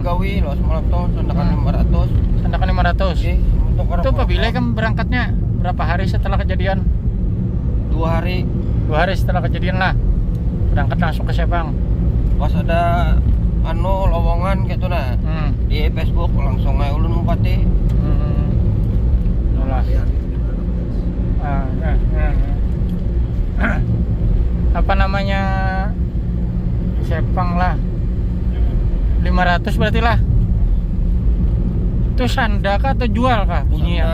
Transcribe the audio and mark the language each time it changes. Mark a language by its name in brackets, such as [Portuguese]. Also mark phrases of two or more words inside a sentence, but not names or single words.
[Banjar] Gawi loh, semalam tuh sandakan 500. Sandakan 500. Nggih. Itu apabila kamu berangkatnya berapa hari setelah kejadian? 2 hari. 2 hari setelah kejadian lah. Berangkat langsung ke Sepang. Pas ada lowongan gitu nah. Di Facebook langsung aja ulun mempati. Itulah. Apa namanya? Sepang lah. 500 berarti lah. Itu sanda kah atau jual kah bunyinya?